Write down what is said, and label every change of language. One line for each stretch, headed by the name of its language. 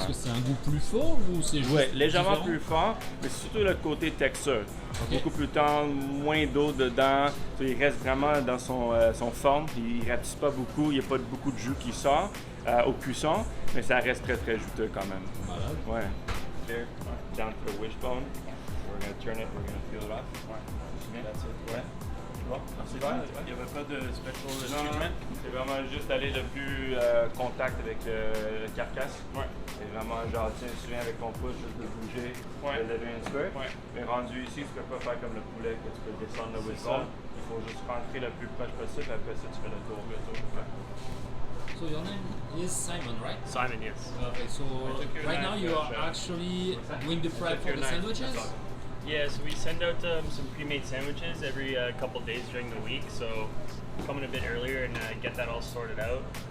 French: Est-ce que c'est un goût plus fort ou c'est juste légèrement différent? plus fort, mais surtout le côté texture. Okay. Beaucoup plus tendre, moins d'eau dedans. Il reste vraiment dans son forme, puis il ne rapetisse pas beaucoup, il n'y a pas beaucoup de jus qui sort au cuisson, mais ça reste très très juteux quand même. Malade. Ouais.
English: Here, down to the wishbone. We're going to turn it, we're going to peel it off.
French: Ouais.
English: That's it.
French: Ouais. Bon, merci. Il n'y avait pas de special treatment? C'est vraiment juste aller le plus contact avec le carcasse. Ouais. C'est vraiment genre, tiens, tu viens avec ton pouce, juste de bouger, de lever un petit peu. Ouais. Mais rendu ici, tu peux pas faire comme le poulet, que tu peux descendre le wishbone. Il faut juste rentrer le plus proche possible, après ça, tu fais le tour. Ouais.
English: So your name is Simon, right? Simon, yes. Perfect. So right now you are actually doing the prep for the sandwiches? Yeah, so we send out some pre-made sandwiches every couple days during the week. So come in a bit earlier and get that all sorted out.